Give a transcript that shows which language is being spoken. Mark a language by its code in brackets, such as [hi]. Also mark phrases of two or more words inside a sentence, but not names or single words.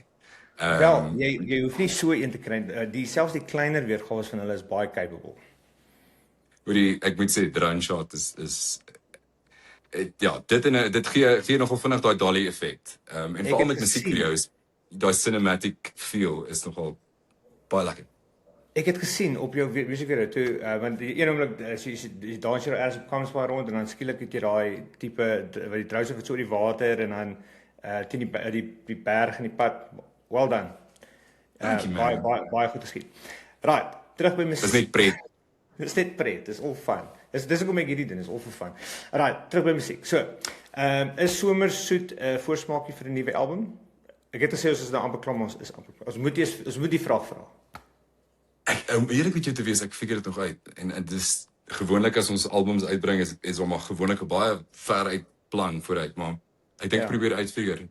[af] Wel, jy hoef nie so een te kry. Selfs die kleiner weergawe van hulle is baie capable. Ek moet sê [en] drone shot [af] is ja, dit gee nogal vinnig daai dolly effek. En veral met musiekvideo's, daai [en] cinematic feel [af] is nogal baie lekker. Ek het gesien op jou musiekvideo toe, want die een oomblik as jy dans jy eers op Kamsbaai rond en dan skielik het jy daai tipe wat die drones wat so oor die water en dan teen die berg en die pad. [en] Well done. [af] Baie goed geskied. Right, terug by musiek. Dis net pret. Dis net pret, dis [en] all fun. [af] Dis hoekom ek hierdie doen, is [en] all for fun. [af] Right, terug by musiek. So, is Somersoet 'n voorsmaakie vir 'n nuwe album? Ek het gesê ons is nou amper klaar, ons is amper klaar. Ons moet die vraag vra. Eerlik met jou te wees, ek figure dit nog uit. En dis gewoonlik as ons albums uitbring is maar gewoonlik 'n baie ver uit plan vooruit, maar ek dink ek probeer uitfigure.